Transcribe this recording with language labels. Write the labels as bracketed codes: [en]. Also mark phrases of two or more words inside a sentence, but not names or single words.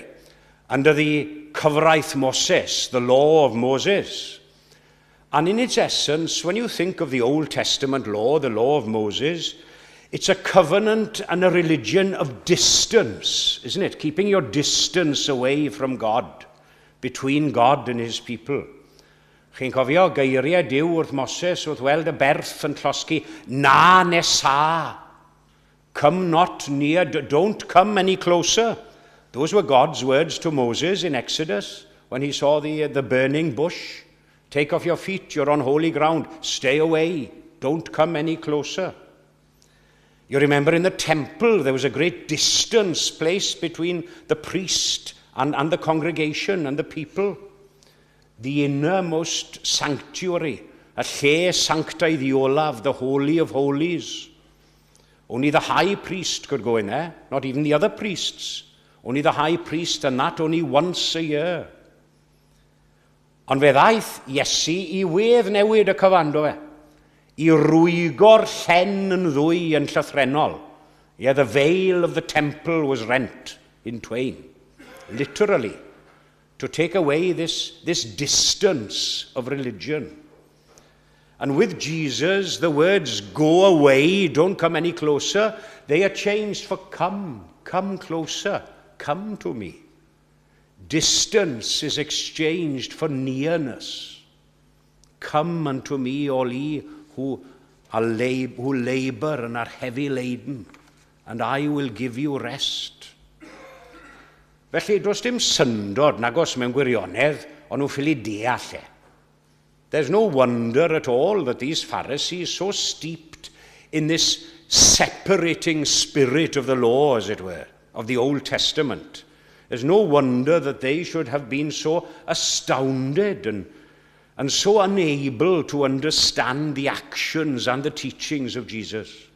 [en] Under the Cyfraith Moses, the law of Moses. And in its essence, when you think of the Old Testament law, the law of Moses, it's a covenant and a religion of distance, isn't it? Keeping your distance away from God, between God and his people. [cy] Chi'n cofio geiriau Duw wrth Moses wrth weld y berth yn llosgi, na nesa, [en] come not near, don't come any closer. Those were God's words to Moses in Exodus when he saw the burning bush. Take off your feet, you're on holy ground. Stay away, don't come any closer. You remember in the temple, there was a great distance placed between the priest and the congregation and the people. The innermost sanctuary, [cy] a lle sanctaidd olaf, [en] the Holy of Holies. Only the high priest could go in there, not even the other priests. Only the high priest, and that only once a year. [cy] Ond fe ddaeth Iesu I wedd newid y cyfando fe, I rwygo'r llen yn ddwy yn llythrenol. [en] Yeah, the veil of the temple was rent in twain, literally, to take away this distance of religion. And with Jesus, the words, go away, don't come any closer, they are changed for come closer, come to me. Distance is exchanged for nearness. Come unto me, all ye who labor and are heavy laden, and I will give you rest. [cy] Felly, does dim syndod nag os mewn gwirionedd, ond nhw'n ffili deall e. [en] There's no wonder at all that these Pharisees, so steeped in this separating spirit of the law, as it were, of the Old Testament, there's no wonder that they should have been so astounded and so unable to understand the actions and the teachings of Jesus.